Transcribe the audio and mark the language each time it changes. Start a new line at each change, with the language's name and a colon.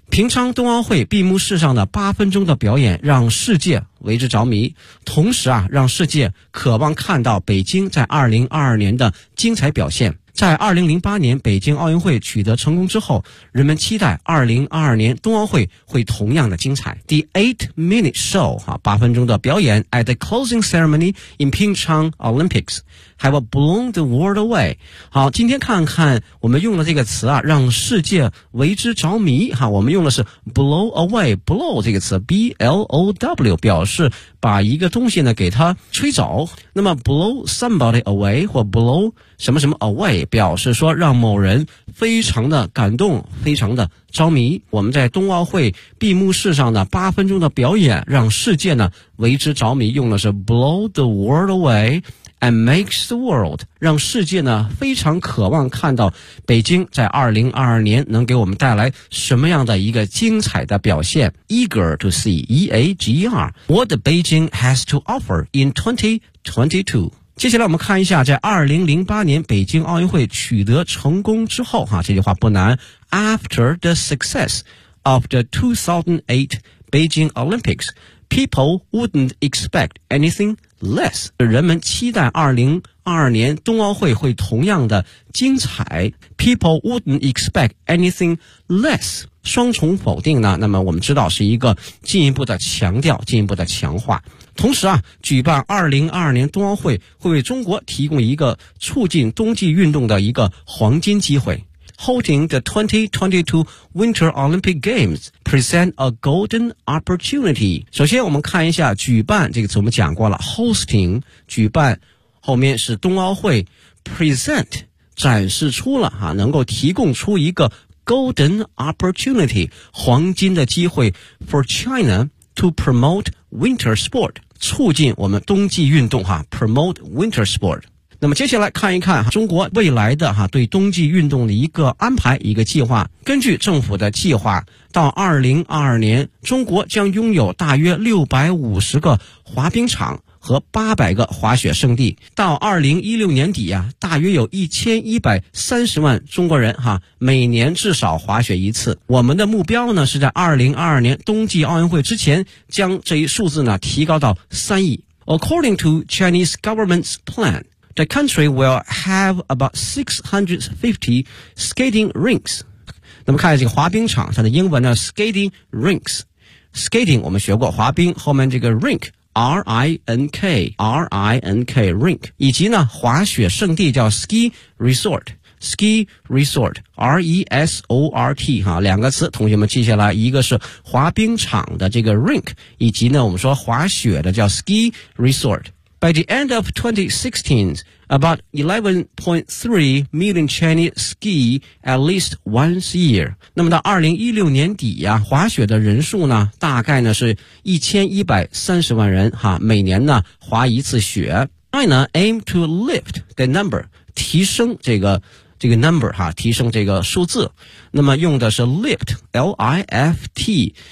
Chinese: 平昌冬奥会闭幕式上的八分钟的表演让世界为之着迷，同时让世界渴望看到北京在2022年的精彩表现。在2008年北京奥运会取得成功之后，人们期待2022年冬奥会会同样的精彩。
English: The 8-minute show,
Chinese: 八分钟的表演
English: at the closing ceremony in Pyeongchang Olympics have blown the world away.
Chinese: 好，今天看看我们用的这个词让世界为之着迷，我们用的是 blow away, blow 这个词 B-L-O-W 表示把一个东西呢给它吹走。那么 blow somebody away 或 blow 什么什么 away 表示说让某人非常的感动，非常的着迷。我们在冬奥会闭幕式上的八分钟的表演让世界呢为之着迷，用的是
English: blow the world away and makes the world,
Chinese: 让世界呢非常渴望看到北京在2022年能给我们带来什么样的一个精彩的表现。
English: Eager to see, E-A-G-E-R, what Beijing has to offer in 2022.
Chinese: 接下来我们看一下在2008年北京奥运会取得成功之后这句话不难。
English: After the success of the 2008 Beijing Olympics, people wouldn't expect anything
Chinese: less， 人们期待2022年冬奥会会同样的精彩。
English: People wouldn't expect anything less，
Chinese: 双重否定呢，那么我们知道是一个进一步的强调，进一步的强化。同时啊，举办2022年冬奥会会为中国提供一个促进冬季运动的一个黄金机会。
English: Holding the 2022 Winter Olympic Games present a golden opportunity.
Chinese: 首先我们看一下举办，这个词我们讲过了， hosting, 举办，后面是冬奥会， present, 展示出了，能够提供出一个 golden opportunity, 黄金的机会
English: for China to promote winter sport,
Chinese: 促进我们冬季运动，promote winter sport。那么接下来看一看中国未来的对冬季运动的一个安排，一个计划。根据政府的计划，到2022年中国将拥有大约650个滑冰场和800个滑雪圣地。到2016年底啊，大约有1130万中国人每年至少滑雪一次。我们的目标呢，是在2022年冬季奥运会之前将这一数字呢提高到3亿。
English: According to Chinese government's plan,The country will have about 650 skating rinks.
Chinese: 那么看这个滑冰场，它的英文呢 skating rinks. Skating 我们学过，滑冰后面这个 rink, R-I-N-K, R-I-N-K, rink. 以及呢滑雪圣地叫 ski resort, ski resort, R-E-S-O-R-T, 两个词同学们记下来，一个是滑冰场的这个 rink, 以及呢我们说滑雪的叫 ski resort.
English: By the end of 2016, about 11.3 million Chinese ski at least once a year.
Chinese: 那么到2016年底啊，滑雪的人数呢，大概呢是1130万人，每年呢滑一次雪。
English: China aim to lift the number,
Chinese: 提升这个
English: number,
Chinese: 提升这个数字。那么用的是 lift, L-I-F-T。